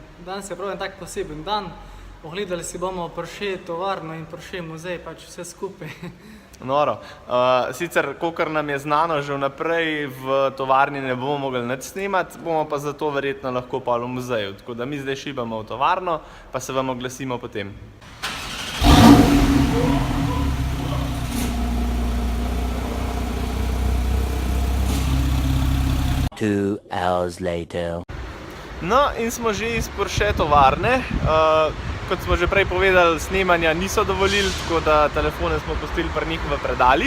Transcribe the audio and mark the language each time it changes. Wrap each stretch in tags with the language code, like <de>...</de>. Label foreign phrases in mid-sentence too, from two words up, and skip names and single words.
<sl>Danes je prav en tak poseben dan. Ogledali si bomo Porsche tovarno in Porsche muzej, pač vse skupaj. Noro. Sicer, kolikor nam je znano, že vnaprej v tovarni ne bomo mogli nič snemati, bomo pa zato verjetno lahko pa v muzeju. Tako da mi zdaj šibamo v tovarno, pa se vam oglasimo potem.</sl> <en>Two hours later.</en> <sl>No, in smo že iz Porsche tovarne. Kot smo že prej povedali, snemanja niso dovolili, tako da telefone smo pustili pri njih v predalih.</sl>